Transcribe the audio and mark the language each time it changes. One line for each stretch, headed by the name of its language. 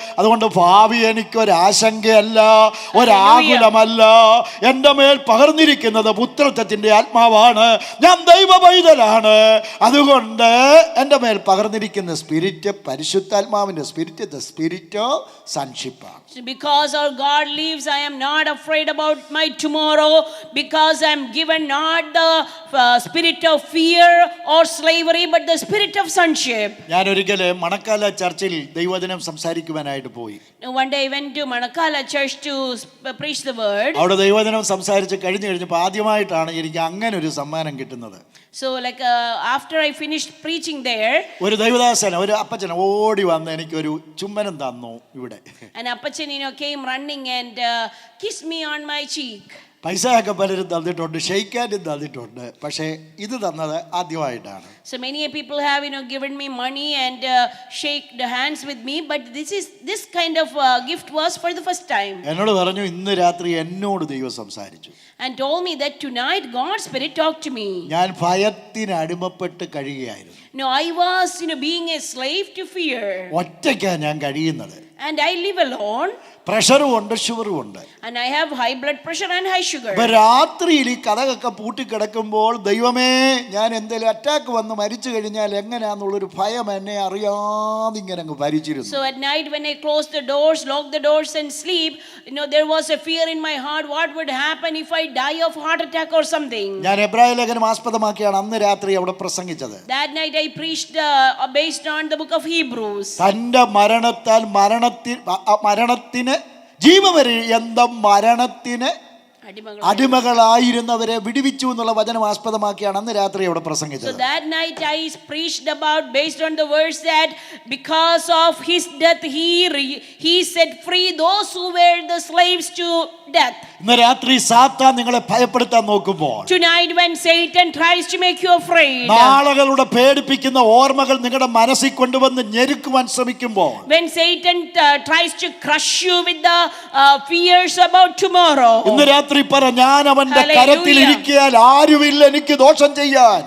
Malayalam: അതുകൊണ്ട് ഭാവി എനിക്കൊരാശങ്കയല്ല, ഒരാകുലമല്ല. എൻ്റെ മേൽ പകർന്നിരിക്കുന്നത് പുത്രത്വത്തിൻ്റെ ആത്മാവാണ്. ഞാൻ ദൈവ പൈതലാണ്. അതുകൊണ്ട് എൻ്റെ മേൽ പകർന്നിരിക്കുന്ന സ്പിരിറ്റ് പരിശുദ്ധാത്മാവിൻ്റെ spirit,
English: The spirit of സൺഷിപ്പാണ്. Because our God lives, I am not afraid about my tomorrow, because I am given not the spirit of fear or slavery, but the spirit of sonship.
Malayalam: ഞാൻ ഒരിക്കൽ മണക്കാല ചർച്ചിൽ ദൈവവചനം സംസാരിക്കുവാനായിട്ട് പോയി.
English: One day I went to Manakala church to preach the word.
Malayalam: അവിടെ ദൈവവചനം സംസാരിച്ച് കഴിഞ്ഞപ്പോൾ ആദ്യമായിട്ടാണ് എനിക്ക് അങ്ങനെ ഒരു സമ്മാനം കിട്ടുന്നത്.
English: So like after I finished preaching there,
Malayalam: ഒരു ദൈവദാസൻ, ഒരു അപ്പച്ചൻ ഓടി വന്ന് എനിക്കൊരു ചുംബനം തന്നു ഇവിടെ.
English: an appachan came running and kissed me on my cheek.
Malayalam: പൈസയൊക്കെ പലരും തന്നിട്ടുണ്ട്, ഷെയ്ക്കാനും തന്നിട്ടുണ്ട്, പക്ഷേ ഇത് തന്നത് ആദ്യമായിട്ടാണ്.
English: So many people have given me money and shake the hands with me, but this kind of gift was for the first time.
Malayalam: എന്നോട് പറഞ്ഞു ഇന്ന് രാത്രി എന്നോട് ദൈവം സംസാരിച്ചു
English: And told me that tonight God's Spirit talked to me.
Malayalam: ഞാൻ ഭയത്തിന് അടിമപ്പെട്ട് കഴിയുകയായിരുന്നു.
English: No, I was being a slave to fear.
Malayalam: ഒറ്റയ്ക്കാണ് ഞാൻ കഴിയുന്നത്.
English: And I live alone.
Malayalam: പ്രഷറും ഉണ്ട്, ഷുഗറും ഉണ്ട്.
English: And I have high blood pressure and high sugar.
Malayalam: ഇപ്പൊ രാത്രിയിൽ ഈ കഥകൊക്കെ പൂട്ടിക്കിടക്കുമ്പോൾ ദൈവമേ ഞാൻ എന്തെങ്കിലും അറ്റാക്ക് വന്ന് മരിച്ചു കഴിഞ്ഞാൽ എങ്ങനെയാന്നുള്ളൊരു ഭയം എന്നെ അറിയാതെ ഇങ്ങനെ അങ്ങ് ഭരിച്ചിരുന്നു.
English: So at night when I close the doors, lock the doors and sleep, there was a fear in my heart. What would happen if I die of heart attack or something?
Malayalam: ഞാൻ എബ്രായ ലേഖനം ആസ്പദമാക്കിയാണ് അന്ന് രാത്രി അവിടെ പ്രസംഗിച്ചത്.
English: That night I preached based on the book of Hebrews.
Malayalam: തന്റെ മരണത്താൽ മരണത്തിന് ജീവപര്യന്തം മരണത്തിന് അടിമകളായിരുന്നവരെ വിടുവിച്ചു എന്നുള്ള വചനം ആസ്പദമാക്കിയാണ് അന്ന് രാത്രി അവിടെ പ്രസംഗിച്ചത്.
English: So that night I preached about based on the verse that because of his death he set free those who were the slaves to death.
Malayalam: ഇന്ന് രാത്രി സാത്താൻ നിങ്ങളെ ഭയപ്പെടുത്താൻ നോക്കുമ്പോൾ,
English: Tonight when Satan tries to make you afraid,
Malayalam: നാളുകളുടെ പേടിപ്പിക്കുന്ന ഓർമ്മകൾ നിങ്ങളുടെ മനസ്സിൽ കൊണ്ടുവന്ന് ഞെരുക്കുവാൻ ശ്രമിക്കുമ്പോൾ,
English: when Satan tries to crush you with the fears about tomorrow,
Malayalam: ഇന്ന് രാത്രി പറ ഞാൻ അവന്റെ കരത്തിൽ ഇരിക്കാൻ ആരുമില്ല എനിക്ക് ദോഷം ചെയ്യാൻ.